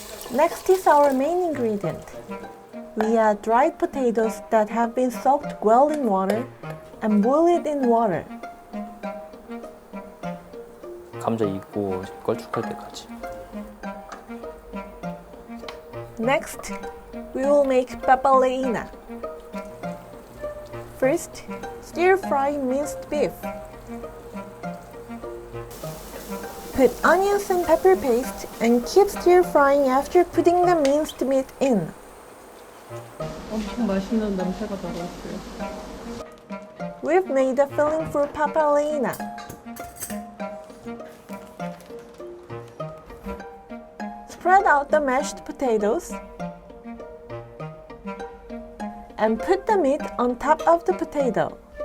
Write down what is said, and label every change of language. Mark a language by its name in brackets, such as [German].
[English] Next is our main ingredient. We add dried potatoes that have been soaked well in water and boil it in water. [Korean] 감자 익고 걸쭉할 때까지. [English] Next, we will make papaleina. First, stir fry minced beef. Put onions and pepper paste and keep stir frying after putting the minced meat in. [Korean] 엄청 맛있는 냄새가 나고 있어요. [English] We've made a filling for papaleina. Spread out the mashed potatoes and put the meat on top of the potato.